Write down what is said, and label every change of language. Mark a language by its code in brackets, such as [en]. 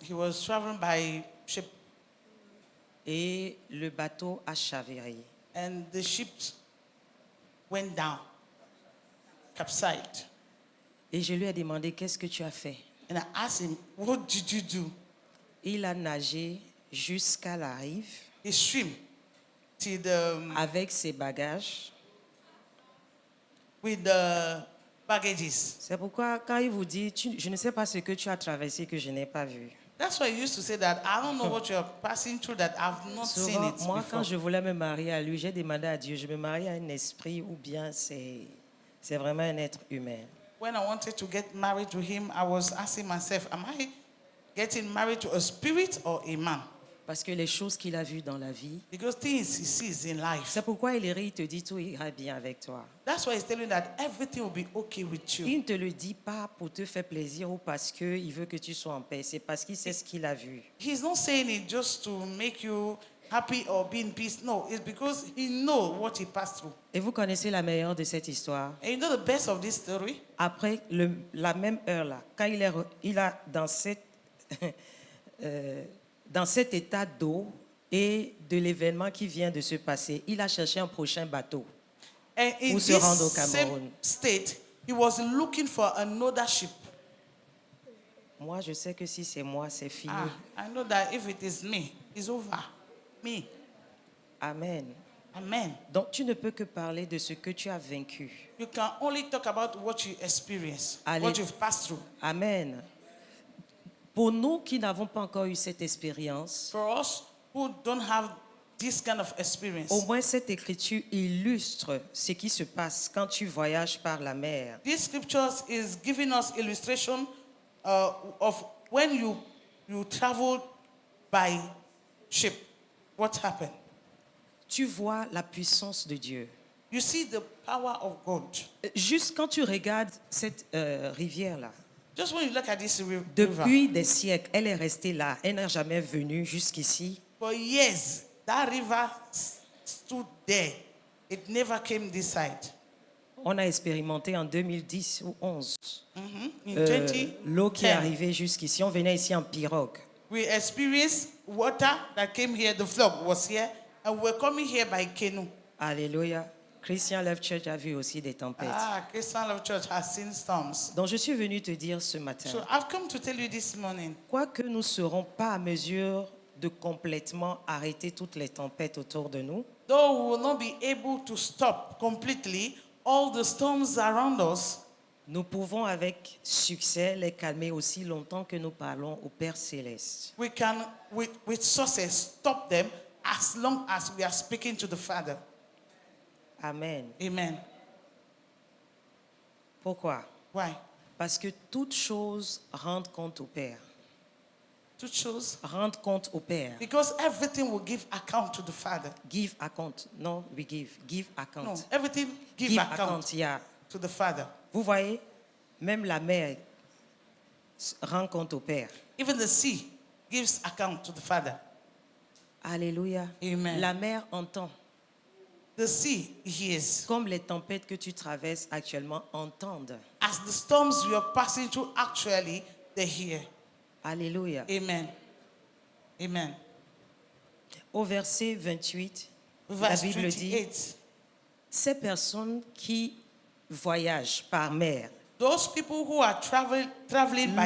[en] He was traveling by ship, [fr] et le bateau a chaviré. [en] and the ship went down, capsized. [fr] Et je lui ai demandé, qu'est-ce que tu as fait? [en] And I asked him, "What did you do?" [fr] Il a nagé jusqu'à la rive [en] He swam to the [fr] avec ses bagages. [en] with the baggages. [fr] C'est pourquoi quand il vous dit, je ne sais pas ce que tu as traversé que je n'ai pas vu. [en] That's why he used to say that I don't know what you're passing through that I've not seen [fr] Souvent, [en] it [fr] moi, quand [en] before. [fr] je voulais me marier à lui, j'ai demandé à Dieu, je me marie à un esprit ou bien c'est vraiment un être humain. [en] When I wanted to get married to him, I was asking myself, am I getting married to a spirit or a man? [fr] Parce que les choses qu'il a vues dans la vie, [en] Because things he sees in life. [fr] c'est pourquoi il rit, il te dit tout ira bien avec toi. [en] That's why he's telling you that everything will be okay with you. [fr] Il ne te le dit pas pour te faire plaisir ou parce qu'il veut que tu sois en paix. C'est parce qu'il sait ce qu'il a vu. [en] He's not saying it just to make you happy or be in peace. No, it's because he knows what he passed through. [fr] Et vous connaissez la meilleure de cette histoire. [en] And you know the best of this story? [fr] Après la même heure là, quand il a dans cet état d'eau et de l'événement qui vient de se passer, il a cherché un prochain bateau. [en] And in [fr] Pour se rendre au [en] this same [fr] Cameroun. [en] state, he was looking for another ship. [fr] Moi, je sais que si c'est moi, c'est fini. [en] I know that if it is me, it's over. Me. Amen. Amen. [fr] Donc, tu ne peux que parler de ce que tu as vaincu. [en] You can only talk about what you experience, [fr] Allez. [en] what you've passed through. Amen. [fr] Pour nous qui n'avons pas encore eu cette expérience, [en] For us who don't have this kind of experience, [fr] au moins cette écriture illustre ce qui se passe quand tu voyages par la mer. [en] this scriptures is giving us illustration of when you travel by ship. What happened? [fr] Tu vois la puissance de Dieu. [en] You see the power of God. [fr] Juste quand tu regardes cette rivière-là, [en] Just when you look at this river, [fr] depuis des siècles, elle est restée là. Elle n'est jamais venue jusqu'ici. [en] for years, that river stood there. It never came this side. [fr] On a expérimenté en 2010 ou 11 [en] In 2010, [fr] l'eau qui est arrivée jusqu'ici. On venait ici en pirogue. [en] we experienced water that came here. The flood was here, and we're coming here by canoe. Alléluia. [fr] Christian Love Church a vu aussi des tempêtes. [en] Christian Love Church has seen storms. [fr] Donc je suis venu te dire ce matin, [en] So I've come to tell you this morning, [fr] quoique nous ne serons pas à mesure de complètement arrêter toutes les tempêtes autour de nous, [en] though we will not be able to stop completely all the storms around us, [fr] nous pouvons avec succès les calmer aussi longtemps que nous parlons au Père Céleste. [en] we can, with success, stop them as long as we are speaking to the Father. Amen. Amen. [fr] Pourquoi? [en] Why? [fr] Parce que toute chose rend compte au Père. [en] To choose? [fr] Rend compte au Père. [en] Because everything will give account to the Father. Give account. Non, we give. Give account. No, everything give Give account account, yeah. to the Father. [fr] Vous voyez, même la mer rend compte au Père. [en] Even the sea gives account to the Father. Alléluia. Amen. [fr] La mer entend. [en] The sea hears. [fr] Comme les tempêtes que tu traverses actuellement entendent. [en] As the storms you are passing through, actually, they hear. Alléluia. Amen. Amen. [fr] Au verset 28, la [en] Verse [fr] Bible dit, [en] 28. [fr] ces personnes qui voyagent par mer, [en] Those people who are traveling by sea,